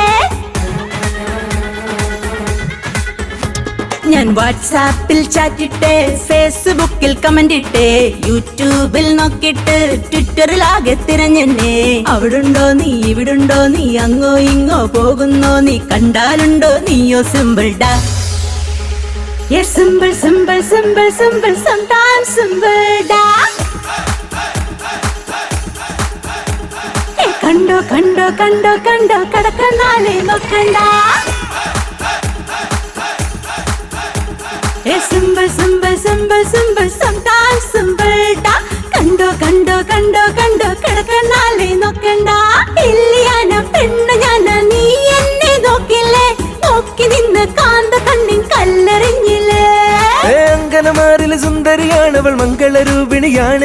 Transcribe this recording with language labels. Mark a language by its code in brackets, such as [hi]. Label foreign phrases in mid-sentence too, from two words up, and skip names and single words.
[ml] ഞാൻ വാട്സാപ്പിൽ ചാറ്റിട്ട്, ഫേസ്ബുക്കിൽ കമന്റ് ഇട്ട്, യൂട്യൂബിൽ നോക്കിട്ട്, ട്വിറ്ററിലാകെ തിരഞ്ഞെന്നെ. അവിടുണ്ടോ നീ, ഇവിടുണ്ടോ നീ, അങ്ങോ ഇങ്ങോ പോകുന്നോ നീ, കണ്ടാലുണ്ടോ നീയോ സിമ്പിൾ ഡാ. [en] Yes, simple, simple, simple, simple, sometimes simple da. [ml] കണ്ടോ കണ്ടോ കണ്ടോ കണ്ടോ കടക്കനാലെ നോക്കണ്ട. [en] Simple, simple, simple, simple, sometimes simple da. [ml] കണ്ടോ കണ്ടോ കണ്ടോ കണ്ടോ കടക്കനാലെ നോക്കണ്ട. ഇല്ലിയാന പെണ്ണ് ഞാന, നീ എന്നെ നോക്കില്ലേ, നോക്കി നിന്ന് കാന്ത കണ്ണിൻ കല്ലെറിഞ്ഞില്ലേ. അങ്കനമാരിലെ സുന്ദരിയാണവൾ, മംഗളരൂപിണിയാണ്.